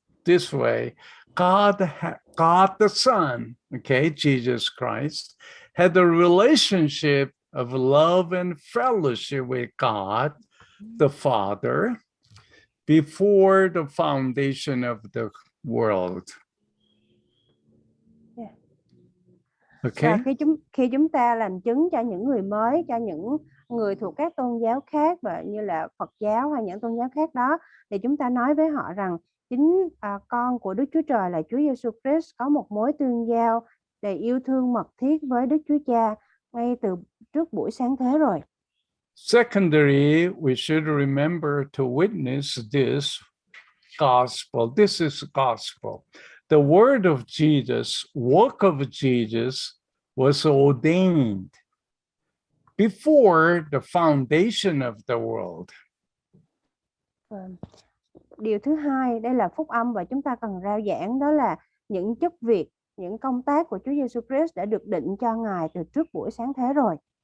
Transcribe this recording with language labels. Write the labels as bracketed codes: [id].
[en] this way: God the Son, okay, Jesus Christ, had a relationship of love and fellowship with God the Father before the foundation of the world. Yeah. Okay. [vi] Và khi chúng ta làm chứng cho những người mới, cho những người thuộc các tôn giáo khác và như là Phật giáo hay những tôn giáo khác đó, thì chúng ta nói với họ rằng chính con của Đức Chúa Trời là Chúa Giêsu Christ có một mối tương giao đầy yêu thương mật thiết với Đức Chúa Cha ngay từ trước buổi sáng thế rồi. [en] Secondary, we should remember to witness this gospel. This is gospel. The word of Jesus, work of Jesus was ordained before the foundation of the world. [vi] Điều thứ hai, đây là phúc âm và chúng ta cần rao giảng, đó là những chức việc, những công tác của Chúa Giêsu Christ đã được định cho Ngài từ trước buổi sáng thế rồi.